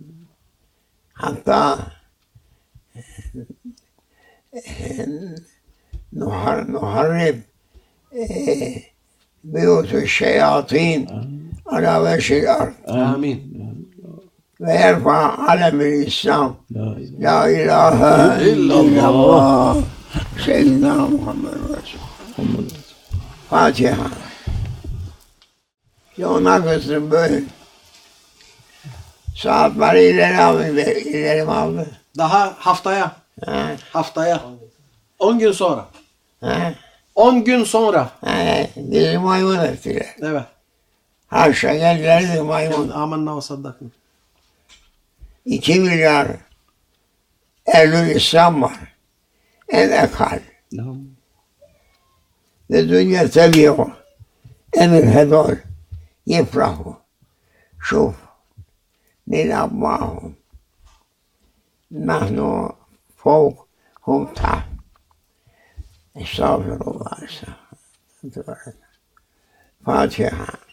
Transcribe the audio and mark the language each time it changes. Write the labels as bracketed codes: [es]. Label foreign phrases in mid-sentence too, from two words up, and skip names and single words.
[ar] حتى نحرب بيوت الشياطين على وجه الأرض آمين. ويرفع علم الإسلام لا إله لا إله إلا الله سيدنا محمد رسول illallah. [tr] Fatiha. Ona kızdım böyle. Saatleri ileri mi aldı? Daha haftaya. Ha? Haftaya. 10 gün sonra. Ha? 10 gün sonra. Ha? Bizi maymun ettiler. Evet. Haşa geldiler maymun. [ar] آمنا وصدقنا. [tr] 2 milyar ehl-i İslam var. En ekal. [ar] والدنيا تبيع أمر هذول يفرحوا شوف نلعب معهم نحن فوق هم تحت استغفر الله استغفر الله فاتحة